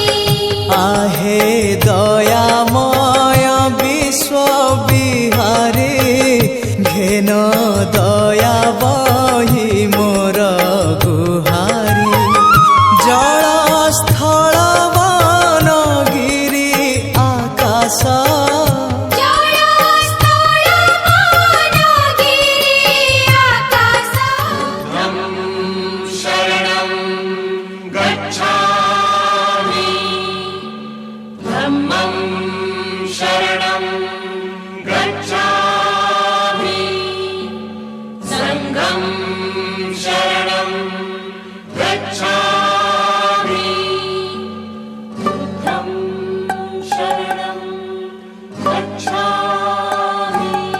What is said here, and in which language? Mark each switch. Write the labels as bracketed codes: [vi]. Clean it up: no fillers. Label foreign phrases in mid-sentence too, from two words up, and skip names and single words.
[hi] आहे दयामय विश्व बिहारी घेन दया बही मोर गुहारी जल स्थल वन गिरी आकाश जल स्थल वनगिरि आकाश [pi] शरणं गच्छामि धम्मं शरणं गच्छामि संघं शरणं गच्छामि बुद्धं शरणं गच्छामि